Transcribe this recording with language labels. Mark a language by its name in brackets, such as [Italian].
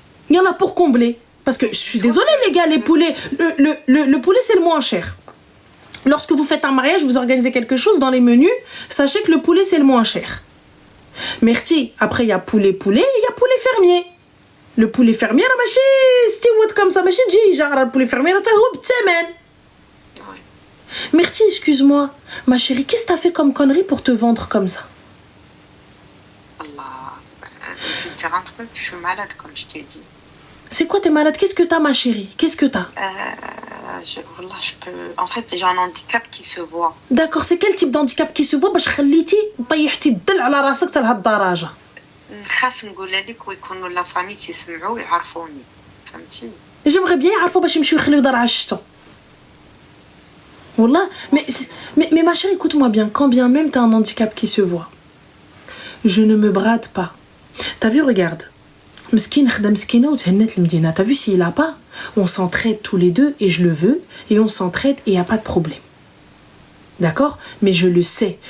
[French] Yallah, pour combler. Parce que je suis désolée, les gars, les poulets, le poulet, c'est le moins cher. Lorsque vous faites un mariage, vous organisez quelque chose dans les menus, sachez que le poulet, c'est le moins cher. Merci. Après, il y a poulet, et il y a poulet fermier. Le poulet fermier, [Arabic] ماشي استوت [French] comme ça, [Arabic] ماشي تجي جاره البولي [French] fermier [Arabic] حتى هو بالثمن. [French] Merci, excuse-moi. Ma chérie, qu'est-ce que t'as fait comme connerie pour te vendre comme ça? Allah, je vais te dire un truc, je suis malade comme je t'ai dit. C'est quoi, t'es malade? Qu'est-ce que t'as, ma chérie? Qu'est-ce que t'as? Wallah, je peux... En fait, j'ai un handicap qui se voit. D'accord, c'est quel type d'handicap qui se voit [Arabic] باش خليتي طيحتي الدل على راسك حتى لهاد الدرجة؟ نخاف نقول لك ويكونوا لا فامي يسمعوا يعرفوني فهمتي. [French] J'aimerais bien [Arabic] يعرفوا باش يمشيو يخليو دار عشتو. [French] Wallah, mais ma chérie, écoute-moi bien, quand bien même t'as un handicap qui se voit, je ne me brade pas. T'as vu, regarde. Mskin khda mskina ou thennet l'mdina. T'as vu, s'il a pas, on s'entraide tous les deux et je le veux et on s'entraide et y a pas de problème. D'accord? Mais je le sais.